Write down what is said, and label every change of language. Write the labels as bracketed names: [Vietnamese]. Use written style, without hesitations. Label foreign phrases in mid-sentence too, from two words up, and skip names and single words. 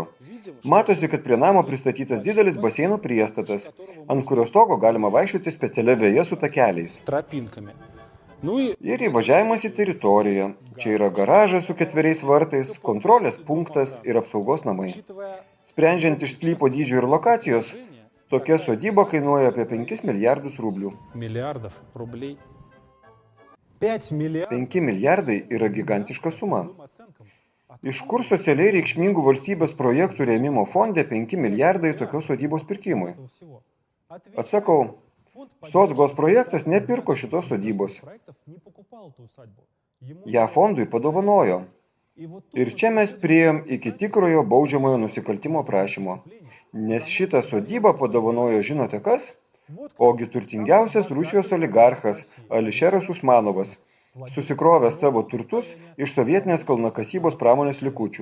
[Lithuanian] Matosi, kad prie namo pristatytas didelis baseino priestatas, ant kurio stogo galima vaikščioti specialia veja su takeliais. Ir įvažiavimas į teritoriją. Čia yra garažas su 4 vartais, kontrolės punktas ir apsaugos namai. Sprendžiant iš sklypo dydžio ir lokacijos, tokia sodyba kainuoja apie 5 milijardus rublių. [Russian] Миллиардов рублей. 5 миллиардов. [Lithuanian] 5 milijardai yra gigantiška suma. [Russian] Оценкам. [Lithuanian] Iš kur socialiai reikšmingų valstybės projektų rėmimo fonde 5 milijardai tokios sodybos pirkimui? [Russian] Всего. [Lithuanian] Atsakau, Socgos projektas nepirko šitos sodybos. [Russian] Проектов не покупал эту усадьбу. Ему [Lithuanian] Ją fondui padovanojo. [Russian] и вот [Lithuanian] Ir čia mes priėjom iki tikrojo baudžiamojo nusikaltimo prašymo. Nes šitą sodybą padovanojo žinote kas? Ogi turtingiausias Rusijos oligarchas Ališeras Usmanovas, susikrovęs savo turtus iš sovietinės kalnakasybos pramonės likučių.